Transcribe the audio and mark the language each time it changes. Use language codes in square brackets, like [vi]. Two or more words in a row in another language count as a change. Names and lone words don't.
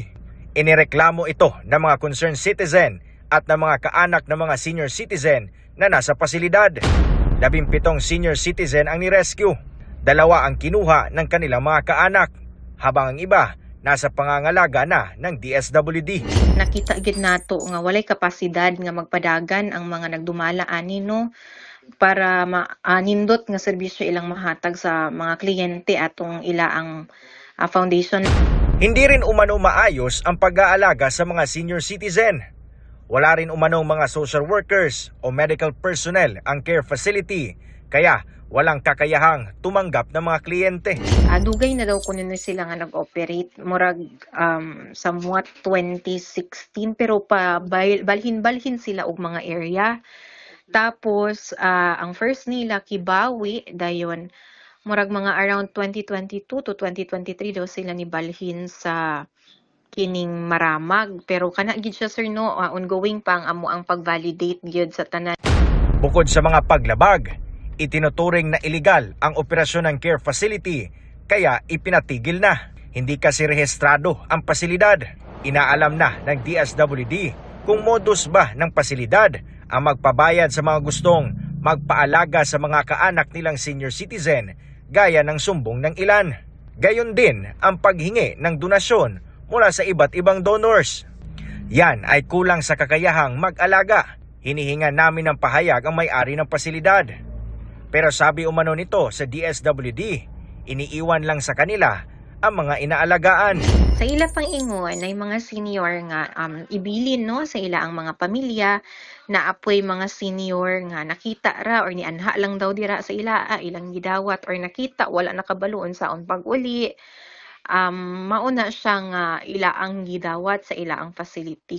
[tl] Inireklamo ito ng mga [en] concerned citizen [tl] at ng mga kaanak ng mga [en] senior citizen [tl] na nasa pasilidad. 17 [en] senior citizen [tl] ang nirescue. 2 ang kinuha ng kanilang mga kaanak, habang ang iba nasa pangangalaga na ng DSWD. [ceb] Nakita gid nato nga walay kapasidad nga magpadagan ang mga nagdumala ani no para nindot nga serbisyo ilang mahatag sa mga kliyente atong ilaang foundation. [tl] Hindi rin umano maayos ang pag-aalaga sa mga [en] senior citizen. [tl] Wala rin umanong mga [en] social workers [tl] o [en] medical personnel [tl] ang [en] care facility, [tl] kaya walang kakayahang tumanggap ng mga kliyente. [ceb] Dugay na daw kunin sila nga nag-operate murag somewhat 2016 pero pa balhin-balhin sila og mga area. Tapos ang first nila Kibawi dayon murag mga around 2022 to 2023 daw sila ni balhin sa kining Maramag, pero kana gid siya sir no ongoing pa ang pag-validate gyud sa tanan. [tl] Bukod sa mga paglabag, itinuturing na iligal ang operasyon ng [en] care facility, [tl] kaya ipinatigil na. Hindi kasi rehistrado ang pasilidad. Inaalam na ng DSWD kung modus ba ng pasilidad ang magpabayad sa mga gustong magpaalaga sa mga kaanak nilang [en] senior citizen, [tl] gaya ng sumbong ng ilan. Gayon din ang paghingi ng donasyon mula sa iba't ibang donors. Yan ay kulang sa kakayahang mag-alaga. Hinihinga namin ng pahayag ang may-ari ng pasilidad. Pero sabi umano nito sa DSWD, iniiwan lang sa kanila ang mga inaalagaan. [ceb] Sa ila pang ingon ay mga senior nga ibilin no sa ila ang mga pamilya na apoy mga senior nga nakita ra or nianha lang daw dira sa ila ilang gidawat or nakita wala nakabaluon sa pag-uli. Mauna siya nga ila ang gidawat sa ila ang facility.